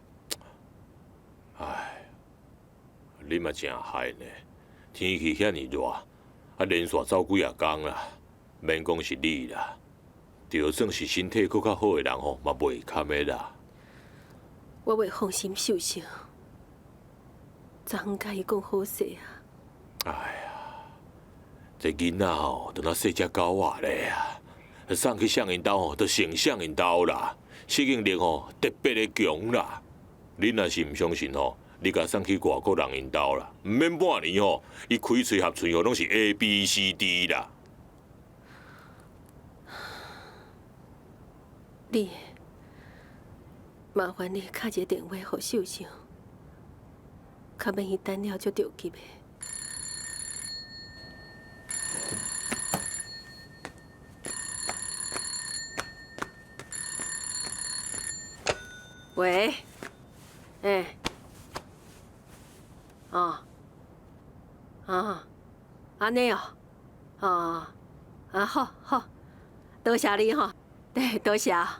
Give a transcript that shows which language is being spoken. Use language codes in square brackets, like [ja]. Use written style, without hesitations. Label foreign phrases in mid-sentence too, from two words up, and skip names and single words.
[nan] 哎，你嘛真害呢！天气遐尼热，啊连续走几啊天啦，免讲是你啦，就算是身体搁较好的人吼，嘛袂堪的啦。我袂放心秀秀，昨昏甲伊讲好势啊。哎呀，这囡仔吼，都那细只狗仔咧啊，送去上因兜吼，都成上因兜啦。适应力吼特别的强啦，你若是唔相信吼，你甲送去外国人因兜啦，唔免半年吼，伊开嘴合喙吼拢是 ABCD 啦。你，麻烦你敲一个电话给秀秀，较免伊等了就着急的。喂，安尼哦，好，多谢你吼，对，多谢。